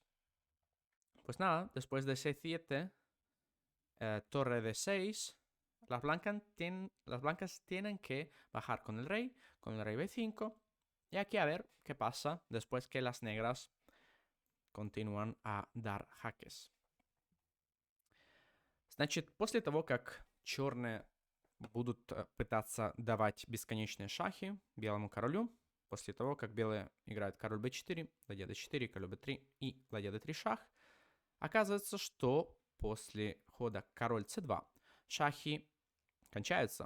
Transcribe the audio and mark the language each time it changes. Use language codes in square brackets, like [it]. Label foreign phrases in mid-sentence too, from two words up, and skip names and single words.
[es] Pues nada, después de c7, torre de 6, las blancas tienen que bajar con el rey b5, y aquí a ver qué pasa después que las negras continúan a dar jaques. [ru] Значит, после того, как черные будут пытаться давать бесконечные шахи белому королю, после того, как белые играют король b4, ладья d4, король b3 и ладья d3 шах, оказывается, что после хода король c2 шахи кончаются.